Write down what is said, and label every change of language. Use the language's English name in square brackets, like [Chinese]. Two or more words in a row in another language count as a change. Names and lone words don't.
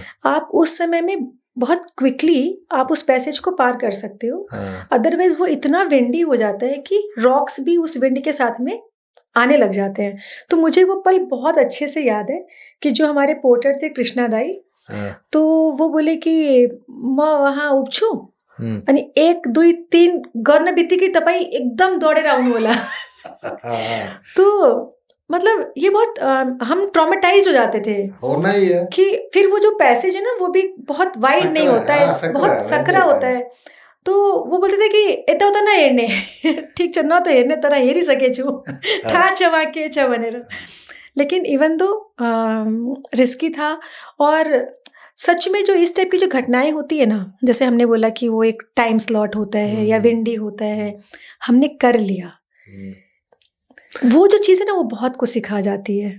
[Hindi] आप उस समय में बहुत क्विकली आप उस पैसेज को पार कर सकते हो। हाँ, अदरवाइज़ वो इतना विंडी हो जाता है कि रॉक्स भी उस विंड के साथ में आने लग जाते हैं। तो मुझे वो पल बहुत अच्छे से याद है कि जो हमारे पोर्टर थे कृष्णा दाई, हाँ, तो वो बोले कि [Nepali] "म वहाँ ऊब छूं?" [Hindi] हुँ, [Nepali] आणि 1, 2, 3 गर्न बित्तिकै तपाईँ एकदम दौडेर आउनु होला। [Hindi] हाँ, तो मतलब ये बहुत हम ट्रॉमेटाइज़्ड हो जाते थे होना ही है। कि फिर वो जो पैसेज है ना, वो भी बहुत वाइड नहीं सकरा है, होता है, हाँ, सकरा बहुत है, सकरा मैंने होता है। तो वो बोलते थे कि [Nepali] यताउता नहेर्ने ठिक छ, न त हेर्ने तर हेरिसकेछु [Hindi] हाँ, [Nepali] थाहा छ वहाँ के छ भनेर। [Hindi] लेकिन [English] even though [Hindi] रिस्की था, और सच में जो इस टाइप की जो घटनाएँ होती है ना, जैसे हमने बोला कि वो एक [English] time slot [Hindi] होता है या विंडी होता है, हमने कर लिया। हुँ। वो जो चीज़ है ना, वो बहुत कुछ सिखा जाती है।